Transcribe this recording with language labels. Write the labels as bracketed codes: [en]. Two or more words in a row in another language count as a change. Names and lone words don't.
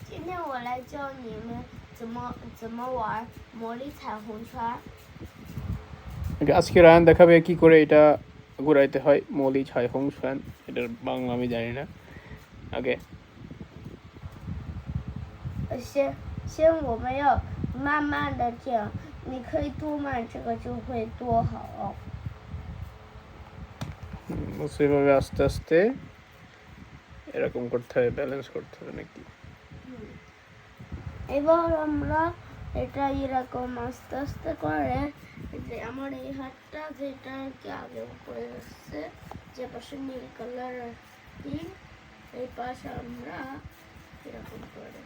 [zh] 天我来教你们怎么玩魔力彩虹圈。 [bn] আজকে রায়ান দেখাবে কি করে এটা ঘোরাইতে হয় [zh] 魔力彩虹 [bn] ফ্যান। এটার বাংলা আমি জানি না। ওকে, [zh] 先我们要慢慢的听，你可以多慢，这个就会多好。 [bn] সেভাবে আস্তে আস্তে এরকম করতে হবে, ব্যালেন্স করতে হবে নাকি? এবার আমরা এটা এরকম আস্তে আস্তে করে আমার এই হাতটা যেটা কি আগে উপরে আসছে, যে পাশে নীল কালার এই পাশে আমরা এরকম করে